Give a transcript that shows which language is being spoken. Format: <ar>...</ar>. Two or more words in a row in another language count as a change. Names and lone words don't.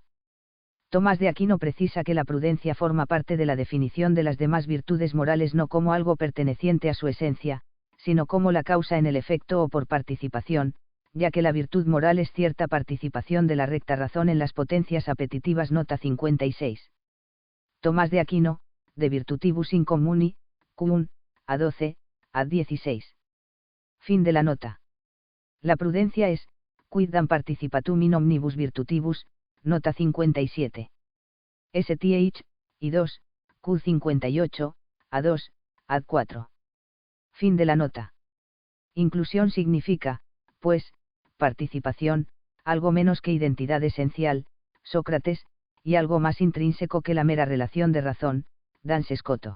<es>Tomás de Aquino precisa que la prudencia forma parte de la definición de las demás virtudes morales no como algo perteneciente a su esencia, sino como la causa en el efecto o por participación, ya que la virtud moral es cierta participación de la recta razón en las potencias apetitivas. Nota 56. Tomás de Aquino, De Virtutibus in Communi, Q1, A12, A16. Fin de la nota. La prudencia es,</es> <la>quidam participatum in omnibus virtutibus, nota 57.</la> <es>STH, y 2, Q58, A2, Ad 4. Fin de la nota. Inclusión significa, pues, participación, algo menos que identidad esencial, Sócrates, y algo más intrínseco que la mera relación de razón, Duns Scoto.</es>